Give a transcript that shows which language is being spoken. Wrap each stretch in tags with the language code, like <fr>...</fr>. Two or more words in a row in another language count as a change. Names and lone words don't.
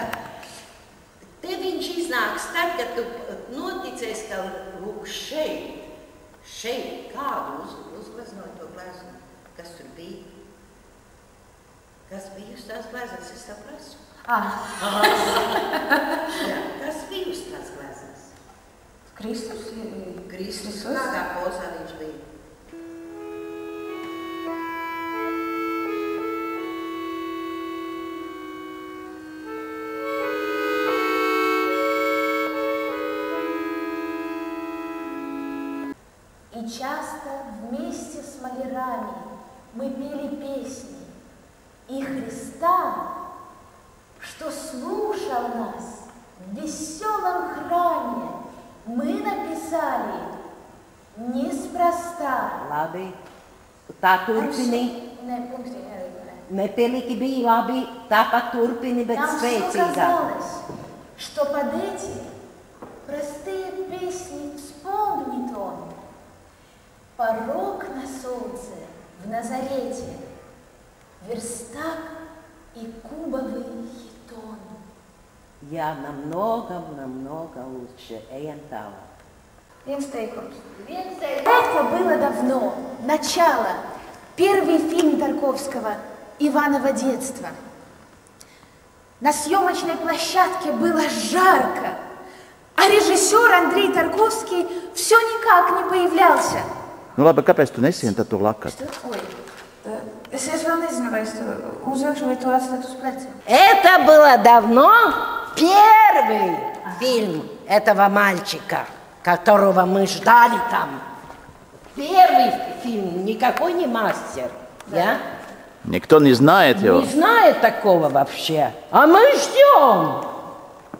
<lv>Te viņš iznāks tad, kad tu noticēs, ka lūk šeit kādu uzgleznot to gleznu, kas tur bija. Kas bija uz tās gleznas, es saprasu? Jā, kas bija uz tās gleznas? Kristus? Kristus, kādā pozā viņš bija?</lv> <ru>И часто вместе с малярами мы пели песни, и Христа, что слушал нас в веселом храме, мы написали неспроста.</ru> <lv>Labi, tā turpini. Nepiliki bija labi, tāpat turpini, bet spēcīgāk.</lv> <ru>Нам казалось, что под эти простые песни вспомнит он порог на солнце в Назарете, верстак и кубовый хитон. Jā, намного лучше.</ru> <lv>Ejam tālāk. Viens teikums.</lv> <ru>Это было давно, начало, первый фильм Тарковского «Иваново детство». На съемочной площадке было жарко, а режиссер Андрей Тарковский все никак не появлялся.</ru> <lv>Nu labi, kāpēc tu nesien tad to lakat? Ой, es vēl nezinu, vai es to uzrakšu, vai to atstāt uz pleciem.</lv> <ru>Это было давно первый фильм этого мальчика, которого мы ждали там. Первый фильм, никакой не мастер, да? Никто не знает его. Не знает такого вообще, а мы ждем.</ru>